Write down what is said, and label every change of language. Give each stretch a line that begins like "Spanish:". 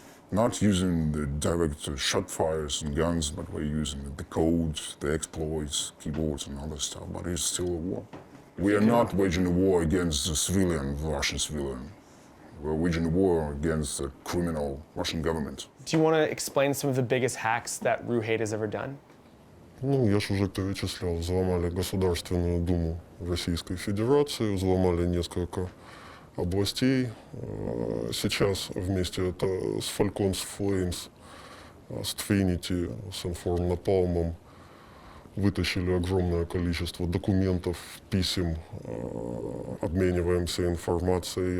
English: Not using the direct shot fires and guns, but we're using the codes, the exploits, keyboards and other stuff, but it's still a war. We are not waging a war against the civilian, Russian civilian. We're waging a war against the criminal Russian government. Do you want to explain some of the biggest hacks that Ruhate has ever done?
Russian: Ну, я же уже перечислял. Взломали Государственную Думу Российской Федерации, взломали несколько областей. Сейчас вместе это с Falcons Flames, с Trinity, с Inform Napalm вытащили огромное количество документов, писем, обмениваемся информацией.